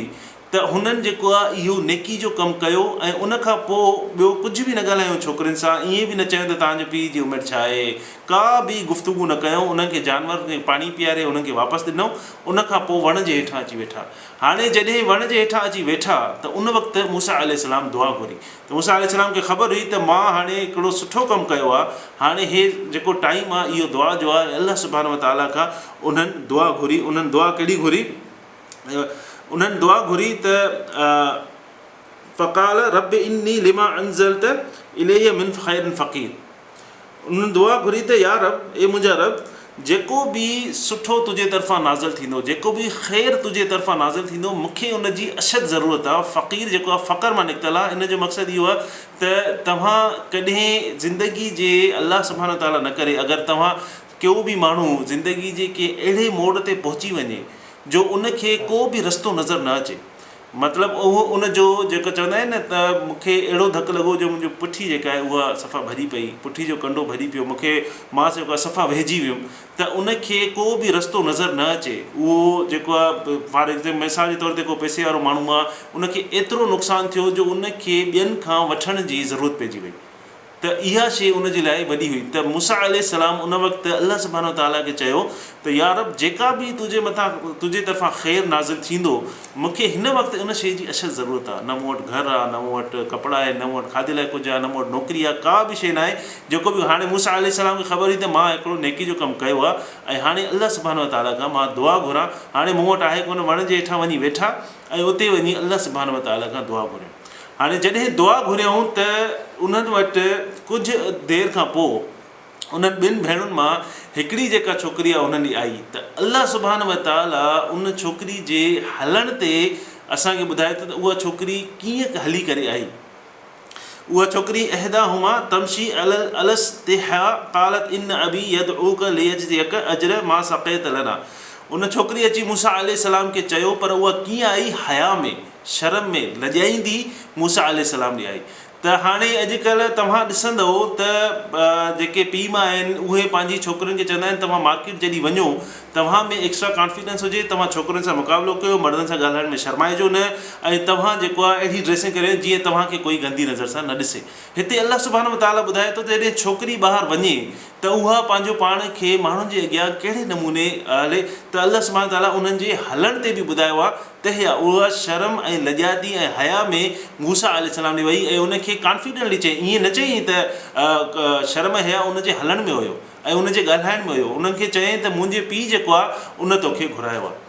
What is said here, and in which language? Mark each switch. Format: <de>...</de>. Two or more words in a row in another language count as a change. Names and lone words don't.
<sd>त हुननि जेको आहे इहो नेकी जो कमु कयो ऐं उनखां पोइ ॿियो कुझु बि न ॻाल्हायूं छोकिरियुनि सां, ईअं बि न चयूं त तव्हांजे पीउ जी उमिरि छा आहे, का बि गुफ़्तगू न कयूं, उन्हनि खे जानवर खे पाणी पीआरे उन्हनि खे वापसि ॾिनऊं। उनखां पोइ वण जे हेठां अची वेठा। हाणे जॾहिं वण जे हेठां अची वेठा त उन वक़्तु मूसा अलैहिस्सलाम दुआ घुरी, त मूसा अलैहिस्सलाम खे ख़बर हुई त मां हाणे हिकिड़ो सुठो कमु कयो आहे, हाणे हे जेको टाइम आहे इहो दुआ जो आहे,</sd> <ar>الله سبحانه وتعالى</ar> <sd>खां उन्हनि दुआ घुरी। उन्हनि दुआ कहिड़ी घुरी? उन्हनि दुआ घुरी त</sd> <ar>فقال رب إني لما أنزلت إلي من خير فقير,</ar> <sd>उन्हनि दुआ घुरी त या रब, ए मुंहिंजा रब, जेको बि सुठो तुंहिंजे तरफ़ां नाज़िल थींदो, जेको बि ख़ैरु तुंहिंजे तरफ़ां नाज़िल थींदो, मूंखे उनजी अशद ज़रूरत आहे। फ़क़ीर जेको आहे फ़क़्र मां निकितल आहे, इन जो मक़सदु इहो आहे त तव्हां कॾहिं ज़िंदगी जे</sd> <ar>الله سبحانه وتعالى</ar> <sd>न करे अगरि तव्हां को बि माण्हू ज़िंदगी जे के अहिड़े मोड़ ते पहुची वञे जो उनखे को बि रस्तो नज़र न अचे, मतिलबु उहो उनजो जेको चवंदा आहिनि न त मूंखे अहिड़ो धकु लॻो जो मुंहिंजो पुठी जेका आहे उहा सफ़ा भरी पई, पुठी जो कंडो भरी पियो, मूंखे मां जेको आहे सफ़ा वेहिजी वियुमि, त उनखे को बि रस्तो नज़र न अचे। उहो जेको आहे</sd> <en>for example</en> <sd>मिसाल जे तौर ते को पैसे वारो माण्हू आहे, उनखे एतिरो नुक़सानु थियो जो उनखे ॿियनि खां वठण जी ज़रूरत पइजी वई, त इहा शइ उनजे लाइ वॾी हुई। त मूसा अलैहिस्सलाम उन वक़्तु</sd> <ar>الله سبحانه وتعالى</ar> <sd>खे चयो त या रब, जेका बि तुंहिंजे मथां तुंहिंजे तरफ़ां ख़ैरु नाज़िल थींदो, मूंखे हिन वक़्तु उन शइ जी अशद ज़रूरत आहे। न मूं वटि घरु आहे, न मूं वटि कपिड़ा आहे, न मूं वटि खाधे लाइ कुझु आहे, न मूं वटि नौकिरी आहे, का बि शइ न आहे जेको बि। हाणे मूसा अलैहिस्सलाम खे ख़बर हुई त मां हिकिड़ो नेकी जो कमु कयो आहे ऐं हाणे</sd> <ar>الله سبحانه وتعالى</ar> <sd>खां मां दुआ घुरां, हाणे मूं वटि आहे कोन, वण जे हेठां वञी वेठा ऐं उते वञी</sd> <ar>الله سبحانه وتعالى</ar> <sd>खां दुआ घुरियो। हाणे जॾहिं दुआ घुरियऊं त उन्हनि वटि कुझु देरि खां पोइ उन्हनि 2 भेणुनि मां हिकिड़ी जेका छोकिरी आहे उन्हनि आई, त</sd> <ar>الله سبحانه وتعالى</ar> <sd>उन छोकिरी जे हलण ते असांखे ॿुधाए थो त उहा छोकिरी कीअं हली करे आई।</sd> <ar>उहा छोकिरी إحداهما تمشي على استحياء قالت إن أبي يدعوك ليجزيك أجر ما سقيت لنا.</ar> <sd>उन छोकिरी अची मूसा अलैहिस्सलाम खे चयो, पर उहा कीअं आई? हया में, शर्म में, लॼाईंदी मूसा अलैहिस्सलाम ॾे आई। त हाणे अॼुकल्ह तव्हां ॾिसंदव त जेके पीउ माउ आहिनि उहे पंहिंजी छोकिरियुनि खे चवंदा आहिनि तव्हां मार्केट जॾहिं वञो, तव्हां में</sd> <en>extra confidence</en> <sd>हुजे, तव्हां छोकिरुनि सां मुक़ाबिलो कयो, मर्दनि सां ॻाल्हाइण में शर्माइजो न, ऐं तव्हां जेको आहे अहिड़ी ड्रेसिंग करे जीअं तव्हांखे कोई गंदी नज़र सां न ॾिसे। हिते</sd> <ar>الله سبحانه وتعالى</ar> <sd>ॿुधाए थो त जॾहिं छोकिरी ॿाहिरि वञे त उहा पंहिंजो पाण खे माण्हुनि जे अॻियां कहिड़े नमूने हले, त</sd> <ar>الله سبحانه وتعالى</ar> <sd>उन्हनि जे हलण ते बि ॿुधायो आहे त हे उहा शर्म ऐं लॼाती ऐं हया में मूसा अलैहिस्सलाम ॾे वई ऐं उनखे कॉन्फिडेंटली चई, ईअं न चई त शर्म हया उनजे हलण में हुयो ऐं उनजे ॻाल्हाइण में हुयो। उन्हनि खे चयईं त मुंहिंजे पीउ जेको आहे उन तोखे घुरायो आहे।</sd>